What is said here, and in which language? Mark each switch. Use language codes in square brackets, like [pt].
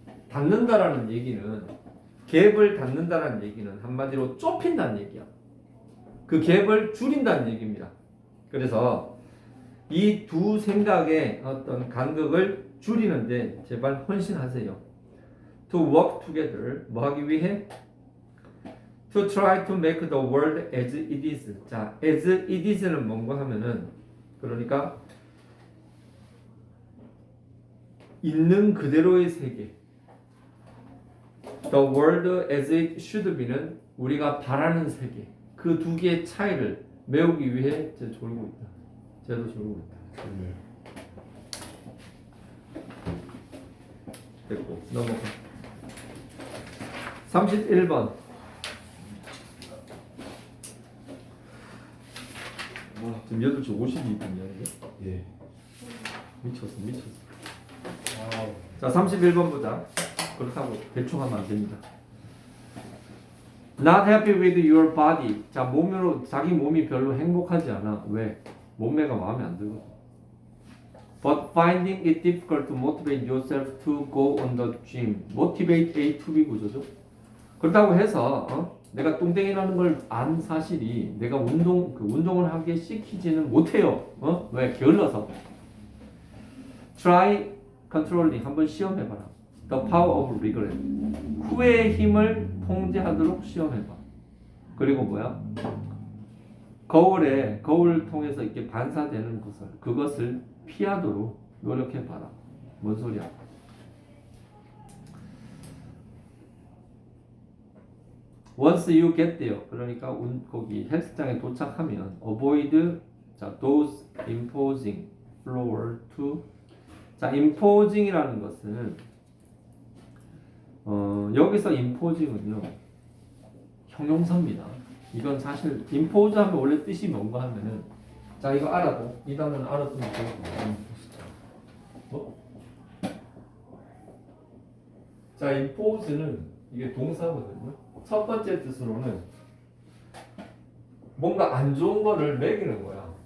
[ko] 닫는다라는 얘기는 갭을 닫는다라는 얘기는 한마디로 좁힌다는 얘기야. 그 갭을 줄인다는 얘기입니다. 그래서 이 두 생각의 어떤 간극을 줄이는데 제발 헌신하세요. [en] To work together. [ko] 뭐 하기 위해? [en] To try to make the world as it is. [ko] 자, [en] as it is [ko] 는 뭔가 하면은 그러니까 있는 그대로의 세계. [en] The world as it should be는 [ko] 우리가 바라는 세계. 그 두 개의 차이를 메우기 위해 쟤 졸고 있다. 쟤도 졸고 있다. 됐고 넘어가. 31번. 지금 8시 52분이야 이게? 예. 미쳤어. 자 31번 보자. 그렇다고 대충 하면 안 됩니다. [en] Not happy with your body. [ko] 자, 몸으로 자기 몸이 별로 행복하지 않아. 왜? 몸매가 마음에 안 들거든. [en] But finding it difficult to motivate yourself to go on the gym. Motivate A to B [ko] 구조죠. 그렇다고 해서 내가 뚱땡이라는 걸 안 사실이 내가 운동을 하게 시키지는 못해요. 왜? 게을러서. [en] Try controlling. [ko] 한번 시험해봐라. [en] The power of regret. [ko] 후회의 힘을 통제하도록 시험해봐. 그리고 뭐야? 거울을 통해서 이렇게 반사되는 그것을 피하도록 노력해봐라. 뭔 소리야? [en] Once you get there, [ko] 그러니까 거기 헬스장에 도착하면 [en] avoid those imposing floor to imposing이라는 [ko] 것은 여기서 [en] imposing은요 [ko] 형용사입니다. 이건 사실 impose 하면 원래 뜻이 뭔가 하면은 자 이거 알아도 이 단어는 알아두면 되고 뭐? 자 impose는 이게 동사거든요. 첫 번째 뜻으로는 뭔가 안 좋은 거를 매기는 거야.